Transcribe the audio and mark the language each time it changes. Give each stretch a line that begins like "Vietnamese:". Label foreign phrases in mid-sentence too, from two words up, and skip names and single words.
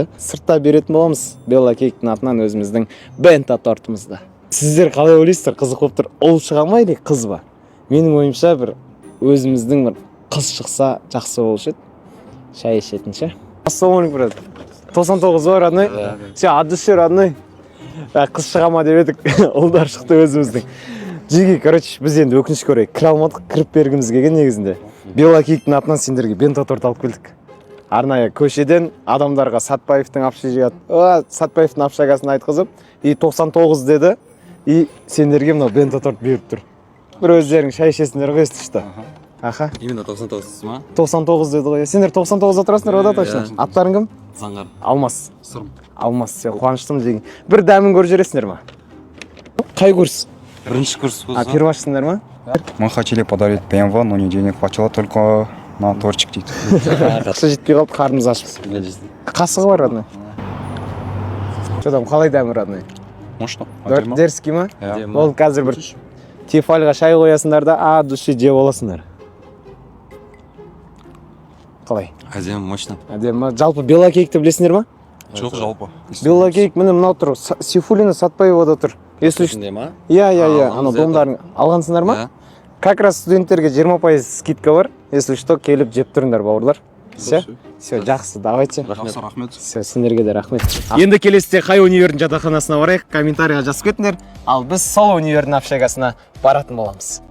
Kazakh: Сыртта беретін боламыз Белла Кейктің атынан өзіміздің бента тортымызды. Сіздер қалай ойлайсыздар, қызық болып тұр. Ол шыға ма или қыз ба? Менің ойымша бір өзіміздің бір қыз шықса жақсы болушы еді. Шай ішетін ше. Ассалаумалейкум, брат. 99 ба,
Russian: родной? Все, от души, родной.
Kazakh: Қыз шыға ма деп едік, ұлдар шықты өзіміздің. Жеге, короче, біз енді өкінішке орай кіре алмадық, кіріп бергіміз келген негізінде. Белла Кейктің атынан сендерге бента торт алып келдік. Арнайы көшеден адамдарға Сатпаевтың общагасын айтқызып, и 99 деді, и сендерге мынау бента торт беріп тұр. Бір өздерің шай ішесіңдер ғой, естішті. Аха. Именно 99 ма? 99 деді ғой. Сендер 99 отырасыңдар ода точно. Аттарың кім? Заңғар. Алмас. Сұрым. Алмас, сен қуаныштым деген. Bir дәмін көріп жүресіңдер ма? Қай курс? Бірінші курс болса. Первашсыңдар ма?
Russian: Мы хотели подарить BMW, но не денег хватило только на тортик дейді.
Kazakh: Ақша жетпей қалып, қарнымыз ашып. Қасығы бар, родной.
Russian: Что там,
Kazakh: қалай дәмі,
Russian: родной? Можно?
Kazakh: Дерзкий ма? Иә. Ол қазір бір тефальға шай қоясыңдар да, души жеп оласыңдар. Қалай? Әдем, мощно. Әдемі. Жалпы Белла Кейкті білесіңдер ма? Жоқ, жалпы. Белла Кейк міне мынау тұр. Сейфуллина Сатпаевада тұр.
Russian: Если что.
Kazakh: ма? Иә. Ана домдарын алғансыңдар ма?
Russian: Как раз
Kazakh: студенттерге 20% скидка бар.
Russian: Если что,
Kazakh: келіп жеп тұрыңдар, бауырлар.
Russian: Все, жақсы, давайте.
Kazakh: Рахмет. Все, сендерге де рахмет. Енді келесіде қай универдің жатақханасына барайық, комментарийға жазып кетіңдер. Ал біз сол универдің общагасына баратын боламыз.